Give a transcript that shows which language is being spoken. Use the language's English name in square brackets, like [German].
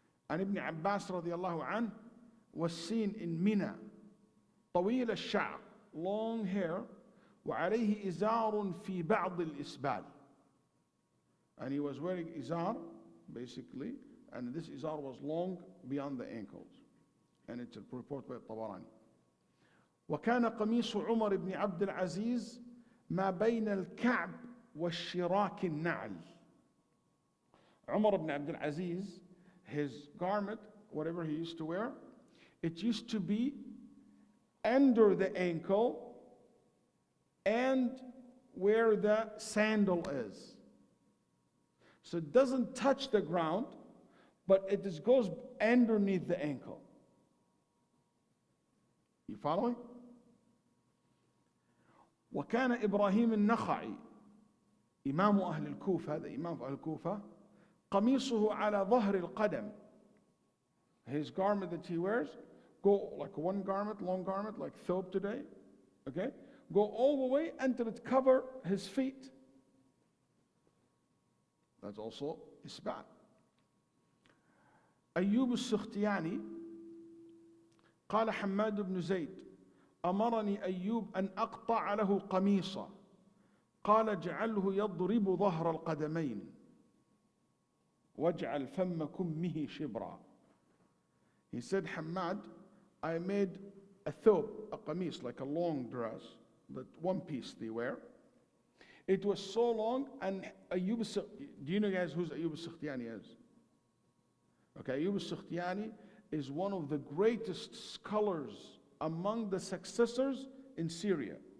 [English] And Ibn Abbas radiallahu anhu was seen in Mina, [Arabic] طويل الشعر, [English] long hair, [Arabic] وعليه إزار في بعض الإسبال. [English] And he was wearing izar, basically, and this izar was long beyond the ankles. And it's a report by Tabarani. [Arabic] وكان قميص عمر بن عبد العزيز ما بين الكعب والشراك النعل. [English] Umar ibn Abdul Aziz, his garment, whatever he used to wear, it used to be under the ankle and where the sandal is. So it doesn't touch the ground, but it just goes underneath the ankle. You following? [Arabic] وكان إبراهيم النخعي إمام أهل الكوفة, هذا إمام أهل الكوفة, قميصه على ظهر القدم. [English] His garment that he wears go like one garment, long garment, like thobe today, okay? Go all the way until it cover his feet. That's also isbat. [Arabic] أيوب السختياني قال حماد بن زيد أمرني أيوب أن أقطع له قميصا قال اجعله يضرب ظهر القدمين واجعل فم كمه شبرا. [English] He said, Hamad, I made a thobe, a qamis, like a long dress, that one piece they wear. It was so long, and Ayyub, do you know guys who's Ayyub al-Sakhtiyani is? Okay, Ayyub al-Sakhtiyani is one of the greatest scholars among the successors in Syria.